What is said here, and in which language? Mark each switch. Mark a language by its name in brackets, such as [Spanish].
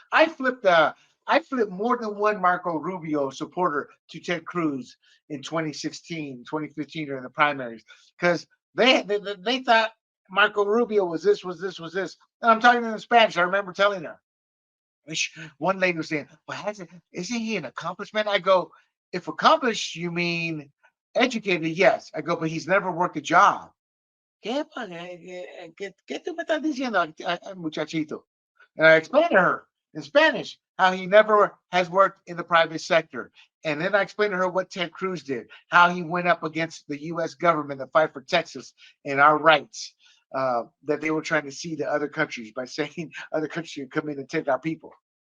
[English] I flipped more than one Marco Rubio supporter to Ted Cruz in 2016, 2015 during the primaries, because they thought Marco Rubio was this. And I'm talking in Spanish. I remember telling her. One lady was saying, well, isn't he an accomplishment? I go, if accomplished, you mean educated? Yes. I go, but he's never worked a job. [Spanish] ¿Qué tú me estás diciendo, muchachito? [English] And I explained to her in Spanish how he never has worked in the private sector. And then I explained to her what Ted Cruz did, how he went up against the U.S. government to fight for Texas and our rights that they were trying to cede to other countries by saying other countries would come in and take our people.